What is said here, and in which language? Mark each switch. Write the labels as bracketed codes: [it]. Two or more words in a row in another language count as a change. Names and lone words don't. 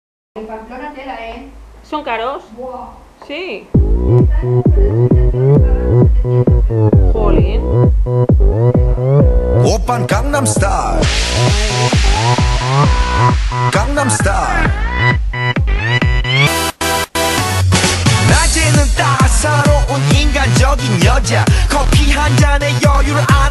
[es] En Pamplona tela, ¿Son caros? Buah. Sí. Jolín. [ko] 오빤 강남스타일 강남스타일 낮에는 따사로운 인간적인 여자 커피 한 잔에 여유를 아는